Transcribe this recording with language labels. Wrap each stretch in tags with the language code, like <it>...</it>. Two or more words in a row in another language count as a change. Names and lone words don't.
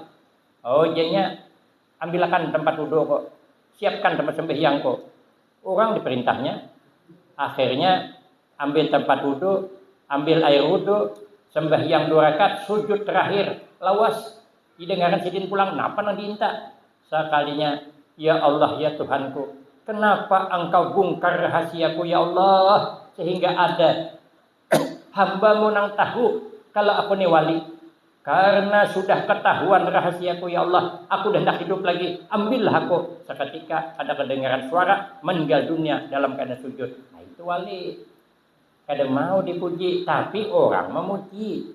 <bjn>Oh jadinya ambilkan tempat wudhu kok, siapkan tempat sembahyang kok.</bjn> <id>Orang diperintahnya, akhirnya ambil tempat wudhu, ambil air wudhu, sembahyang 2 rakaat, sujud terakhir, lawas.</id> <bjn>Didengarkan sidin pulang, napa nang diinta?</bjn> <id>Sekalinya,</id> <ar>يا الله</ar> <id>ya Tuhanku, kenapa engkau bongkar rahasiaku</id> <ar>يا الله,</ar> <id>sehingga ada hamba-Mu nang tahu kalau aku ni wali. Karena sudah ketahuan rahasiaku</id> <ar>يا الله,</ar> <id>aku dah tak hidup lagi, ambillah aku. Seketika ada kedengaran suara, meninggal dunia dalam keadaan sujud. Nah itu wali.</id> <bjn>Kada mau dipuji, tapi orang memuji.</bjn>